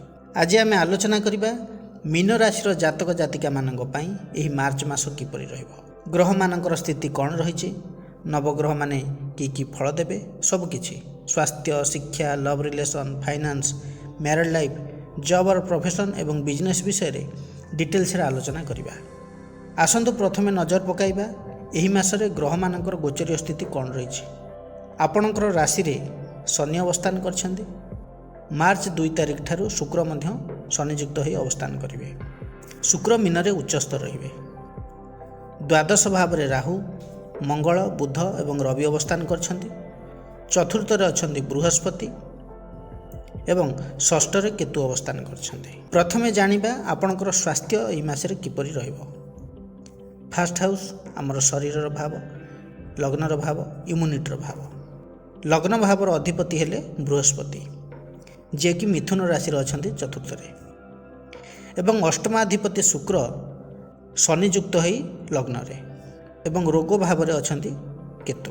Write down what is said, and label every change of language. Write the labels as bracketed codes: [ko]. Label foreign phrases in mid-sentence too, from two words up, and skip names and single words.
[or] ଆଜି ଆମେ ଆଲୋଚନା କରିବା ମୀନ ରାଶି ଜାତକ ଜାତିକା ମାନଙ୍କ ପାଇଁ ଏହି ମାର୍ଚ୍ଚ ମାସ କିପରି ରହିବ, ଗ୍ରହ ମାନଙ୍କର ସ୍ଥିତି କଉଣ ରହି, ନବଗ୍ରହ ମାନେ କି ଫଳ ଦେବେ, ସବୁକିଛି ସ୍ୱାସ୍ଥ୍ୟ, ଶିକ୍ଷା, [en] love relation, [or] ଫାଇନାନ୍ସ, [en] married life, [or] ଜବ୍ ଔର ପ୍ରୋଫେସନ ଏବଂ ବିଜନେସ ବିଷୟରେ ଡିଟେଲ୍ସରେ ଆଲୋଚନା କରିବା। ଆସନ୍ତୁ ପ୍ରଥମେ ନଜର ପକାଇବା ଏହି ମାସରେ ଗ୍ରହ ମାନଙ୍କର ଗୋଚରୀୟ ସ୍ଥିତି କଉଣ ରହି। ଆପଣଙ୍କର ରାଶିରେ ଶନି ଅବସ୍ଥାନ କରୁଛନ୍ତି। ମାର୍ଚ୍ଚ 2 ତାରିଖ ଠାରୁ ଶୁକ୍ର ମଧ୍ୟ ଶନିଯୁକ୍ତ ହୋଇ ଅବସ୍ଥାନ କରିବେ। ଶୁକ୍ର ମୀନରେ ଉଚ୍ଚସ୍ଥ ରହିବେ। ଦ୍ୱାଦଶ ଭାବରେ ରାହୁ, ମଙ୍ଗଳ, ବୁଧ ଏବଂ ରବି ଅବସ୍ଥାନ କରୁଛନ୍ତି। ଚତୁର୍ଥରେ ଅଛନ୍ତି ବୃହସ୍ପତି ଏବଂ ଷଷ୍ଠରେ କେତୁ ଅବସ୍ଥାନ କରୁଛନ୍ତି। ପ୍ରଥମେ ଜାଣିବା ଆପଣଙ୍କର ସ୍ୱାସ୍ଥ୍ୟ ଏହି ମାସରେ କିପରି ରହିବ। [en] first house [or] ଆମର ଶରୀରର ଭାବ, ଲଗ୍ନର ଭାବ, ଇମ୍ୟୁନିଟିର ଭାବ। ଲଗ୍ନ ଭାବର ଅଧିପତି ହେଲେ ବୃହସ୍ପତି, ଯେ କି ମିଥୁନ ରାଶି ଅଛନ୍ତି ଚତୁର୍ଥରେ, ଏବଂ ଅଷ୍ଟମାଧିପତି ଶୁକ୍ର ଶନିଯୁକ୍ତ ହୋଇ ଲଗ୍ନରେ, ଏବଂ ରୋଗ ଭାବରେ ଅଛନ୍ତି କେତୁ।